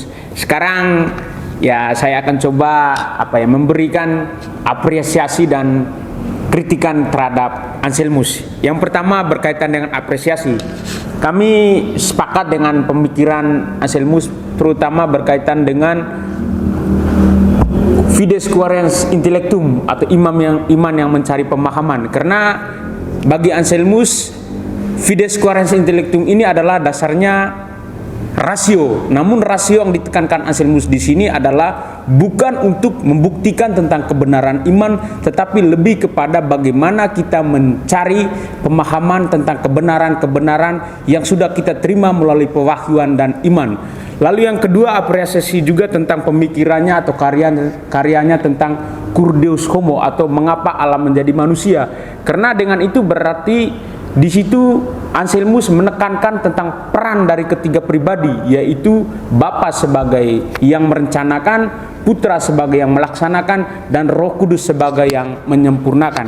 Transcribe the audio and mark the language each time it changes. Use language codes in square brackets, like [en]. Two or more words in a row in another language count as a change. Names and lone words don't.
[id] Sekarang ya saya akan coba memberikan apresiasi dan kritikan terhadap Anselmus. Yang pertama berkaitan dengan apresiasi. Kami sepakat dengan pemikiran Anselmus terutama berkaitan dengan [la] fides quaerens intellectum [id] atau iman yang mencari pemahaman. Karena bagi Anselmus [la] fides quaerens intellectum [id] ini adalah dasarnya rasio. Namun rasio yang ditekankan Anselmus di sini adalah bukan untuk membuktikan tentang kebenaran iman, tetapi lebih kepada bagaimana kita mencari pemahaman tentang kebenaran-kebenaran yang sudah kita terima melalui pewahyuan dan iman. Lalu yang kedua, apresiasi juga tentang pemikirannya atau karyanya tentang [la] cur deus homo [id] atau mengapa alam menjadi manusia. Karena dengan itu berarti di situ Anselmus menekankan tentang peran dari ketiga pribadi, yaitu Bapa sebagai yang merencanakan, Putra sebagai yang melaksanakan, dan Roh Kudus sebagai yang menyempurnakan.